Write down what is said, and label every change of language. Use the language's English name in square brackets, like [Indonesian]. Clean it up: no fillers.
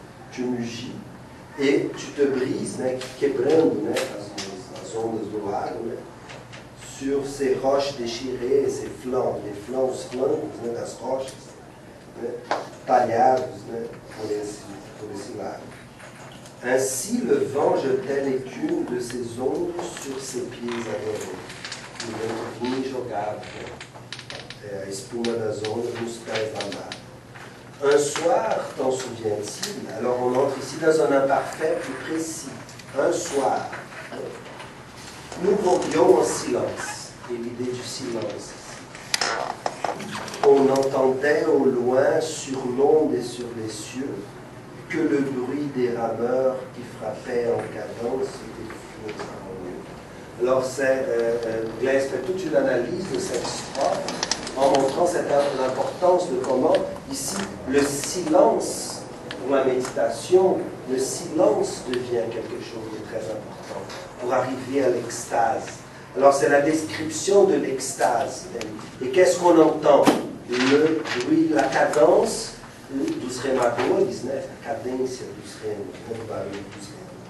[French] Tu mugis et tu te brises, [Portuguese] quebrando as ondas do lago, [French] sur ces roches déchirées, ces flancs, les flancs, [Portuguese] os flancos das rochas, talhados por esse lago. [French] Ainsi le vent jetait l'écume de ses ondes sur ses pieds adorés. [Portuguese] O vento vinha e jogava a espuma das ondas nos pés da mar. [French] Un soir, t'en souviens-t-il? Alors on entre ici dans un imparfait plus précis. Un soir, nous voguions en silence, et l'idée du silence. On entendait au loin, sur l'onde et sur les cieux, que le bruit des rameurs qui frappaient en cadence des flots harmonieux. Alors Glaise fait toute une analyse de cette strophe en montrant l'importance de comment, ici, le silence, pour la méditation, le silence devient quelque chose de très important pour arriver à l'extase. Alors c'est la description de l'extase. Et qu'est-ce qu'on entend? Le bruit, la cadence [Portuguese] dos remadores, a cadência dos remos, do barulho dos remos.